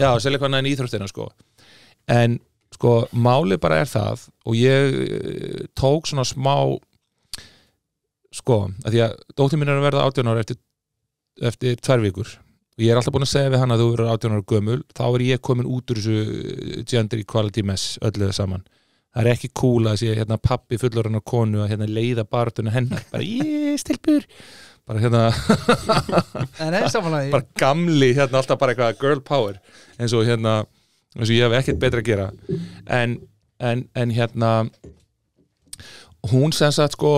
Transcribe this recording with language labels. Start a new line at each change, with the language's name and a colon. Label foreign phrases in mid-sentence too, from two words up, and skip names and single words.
Icelandic: já, selja eitthvað annað en íþróttina sko en sko málið bara er það og ég tók svona smá sko að því að dóttir mín er að verða 18 ára eftir 2 vikur og ég er alltaf búin að segja við hann að þú verður 18 ára gömul þá er ég komin út úr þessu
English: gender equality mess
Icelandic: öllu saman það er ekki cool að sé hérna pappi fullorðinnar konu að hérna leiða barátuna hennar bara stelpur bara hérna bara gamli hérna alltaf bara eitthvað
English: girl power
Icelandic: eins og ég hef ekkert betra að gera en hérna hún sem sagt sko